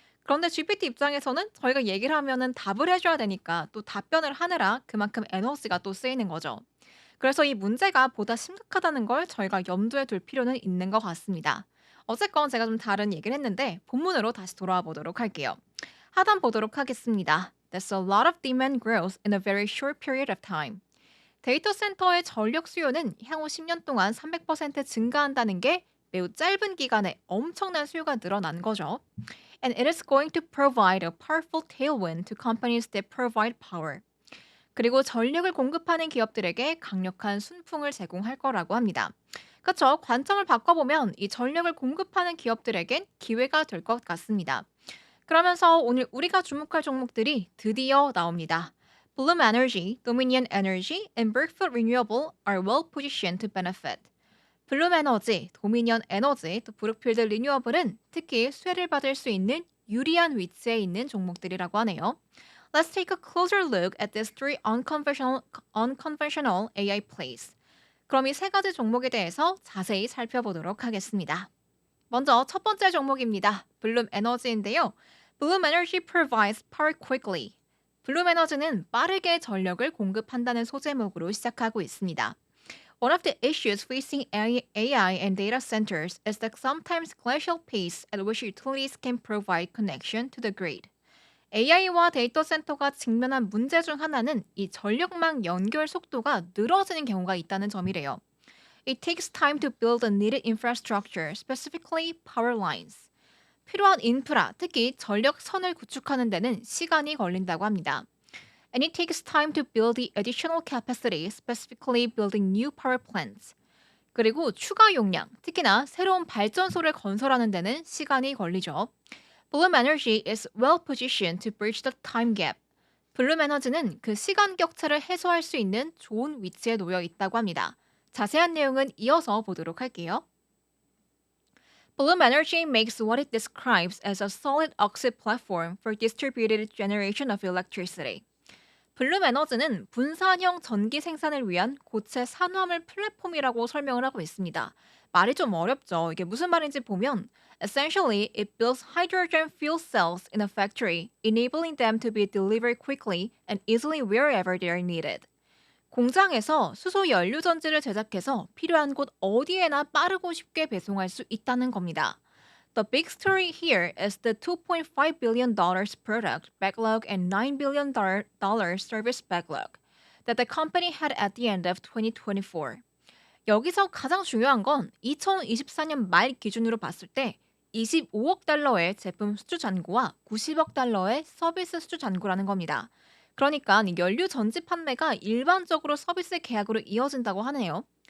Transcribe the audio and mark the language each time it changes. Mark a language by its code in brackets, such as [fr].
[ko] 그런데 GPT 입장에서는 저희가 얘기를 하면은 답을 해줘야 되니까 또 답변을 하느라 그만큼 에너지가 또 쓰이는 거죠. 그래서 이 문제가 보다 심각하다는 걸 저희가 염두에 둘 필요는 있는 것 같습니다. 어쨌건 제가 좀 다른 얘기를 했는데 본문으로 다시 돌아와 보도록 할게요. 하단 보도록 하겠습니다. [en] There's a lot of demand growth in a very short period of time. [ko] 데이터 센터의 전력 수요는 향후 10년 동안 300% 증가한다는 게 매우 짧은 기간에 엄청난 수요가 늘어난 거죠. [en] And it is going to provide a powerful tailwind to companies that provide power. [ko] 그리고 전력을 공급하는 기업들에게 강력한 순풍을 제공할 거라고 합니다. 그렇죠. 관점을 바꿔보면 이 전력을 공급하는 기업들에겐 기회가 될 것 같습니다. 그러면서 오늘 우리가 주목할 종목들이 드디어 나옵니다. [en] Bloom Energy, Dominion Energy, and Brookfield Renewable are well positioned to benefit. [ko] 블룸 에너지, 도미니언 에너지, 또 브룩필드 리뉴어블은 특히 수혜를 받을 수 있는 유리한 위치에 있는 종목들이라고 하네요. [en] Let's take a closer look at these three unconventional AI plays. [ko] 그럼 이 세 가지 종목에 대해서 자세히 살펴보도록 하겠습니다. 먼저 첫 번째 종목입니다. 블룸 에너지인데요. [en] 블룸 에너지 provides power quickly. [ko] 블룸 에너지는 빠르게 전력을 공급한다는 소제목으로 시작하고 있습니다. [en] One of the issues facing AI and data centers is the sometimes glacial pace at which utilities can provide connection to the grid. [ko] AI와 데이터 센터가 직면한 문제 중 하나는 이 전력망 연결 속도가 늘어지는 경우가 있다는 점이래요. [en] It takes time to build the needed infrastructure, specifically power lines. [ko] 필요한 인프라, 특히 전력선을 구축하는 데는 시간이 걸린다고 합니다. [en] And it takes time to build the additional capacity, specifically building new power plants. [ko] 그리고 추가 용량, 특히나 새로운 발전소를 건설하는 데는 시간이 걸리죠. [en] Bloom Energy is well positioned to bridge the time gap. [ko] 블룸 에너지는 그 시간 격차를 해소할 수 있는 좋은 위치에 놓여 있다고 합니다. 자세한 내용은 이어서 보도록 할게요. [en] Bloom Energy makes what it describes as a solid oxide platform for distributed generation of electricity. [ko] 블룸 에너지는 분산형 전기 생산을 위한 고체 산화물 플랫폼이라고 설명을 하고 있습니다. 말이 좀 어렵죠. 이게 무슨 말인지 보면 [en] Essentially, it builds hydrogen fuel cells in a factory, enabling them to be delivered quickly and easily wherever they are needed. [ko] 공장에서 수소 연료 전지를 제작해서 필요한 곳 어디에나 빠르고 쉽게 배송할 수 있다는 겁니다. [en] The big story here is the $2.5 billion product backlog and $9 billion service backlog that the company had at the end of 2024. [ko] 여기서 가장 중요한 건 2024년 말 기준으로 봤을 때 25억 달러의 제품 수주 잔고와 90억 달러의 서비스 수주 잔고라는 겁니다. 그러니까 연료 전지 판매가 일반적으로 서비스 계약으로 이어진다고 하네요.